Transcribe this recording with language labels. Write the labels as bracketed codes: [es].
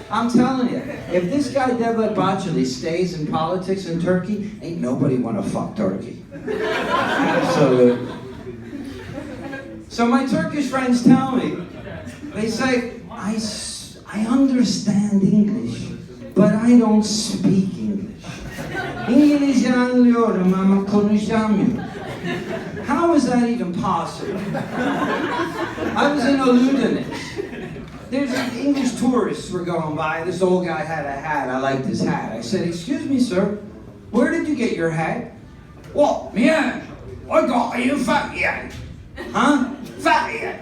[en] I'm telling you, if this guy Devlet Bachelor stays in politics in Turkey, ain't nobody want to fuck Turkey. Absolutely. So my Turkish friends tell me, they say, I understand English, but I don't speak English. [tr] İngilizce anlıyorum ama konuşamıyorum. [en] How is that even possible? I was in a Ludinus. There's English tourists were going by. This old guy had a hat. I liked his hat. I said, excuse me, sir, where did you get your hat? What, man? I got it in Fatih. Huh? Fatih.